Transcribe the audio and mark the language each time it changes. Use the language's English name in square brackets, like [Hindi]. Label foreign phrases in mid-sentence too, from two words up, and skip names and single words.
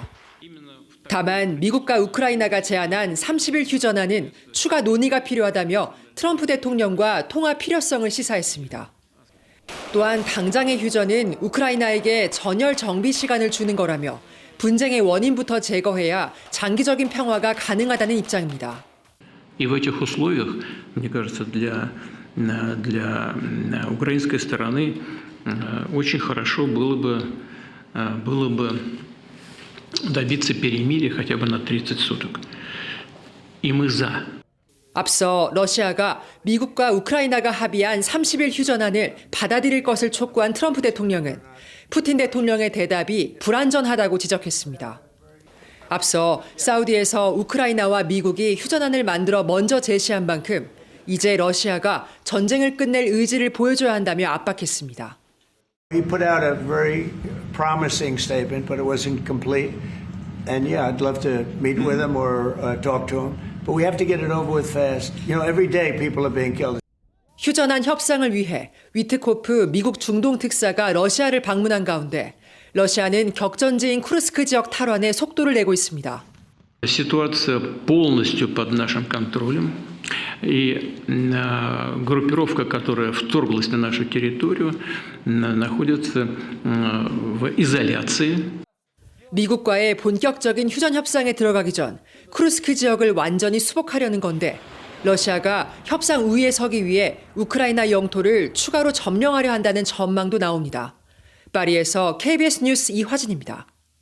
[Korean] 다만 미국과 우크라이나가 제안한 30일 휴전안은 추가 논의가 필요하다며 트럼프 대통령과 통화 필요성을 시사했습니다. 또한 당장의 휴전은 우크라이나에게 전열 정비 시간을 주는 거라며 분쟁의 원인부터 제거해야 장기적인 평화가 가능하다는 입장입니다. [Russian] И в этих условиях, мне кажется, для украинской стороны очень хорошо было бы добиться перемирия хотя бы на 30 суток. И мы за. [Korean] 앞서 러시아가 미국과 우크라이나가 합의한 30일 휴전안을 받아들일 것을 촉구한 트럼프 대통령은 푸틴 대통령의 대답이 불완전하다고 지적했습니다. 앞서 사우디에서 우크라이나와 미국이 휴전안을 만들어 먼저 제시한 만큼 이제 러시아가 전쟁을 끝낼 의지를 보여줘야 한다며 압박했습니다. [English] He put out a very promising statement, but it wasn't complete. And yeah, I'd love to meet with him or talk to him. But we have to get it over with fast. You know, every day people are being killed. [Korean] 휴전안 협상을 위해 위트코프 미국 중동 특사가 러시아를 방문한 가운데 러시아는 격전지인 쿠르스크 지역 탈환에 속도를 내고 있습니다. [Russian] Ситуация полностью под нашим контролем. И группировка, которая вторглась на нашу территорию, находится в изоляции. [Korean] 미국과의 본격적인 휴전 협상에 들어가기 전 쿠르스크 지역을 완전히 수복하려는 건데 러시아가 협상 우위에 서기 위해 우크라이나 영토를 추가로 점령하려 한다는 전망도 나옵니다. 파리에서 KBS 뉴스 이화진입니다.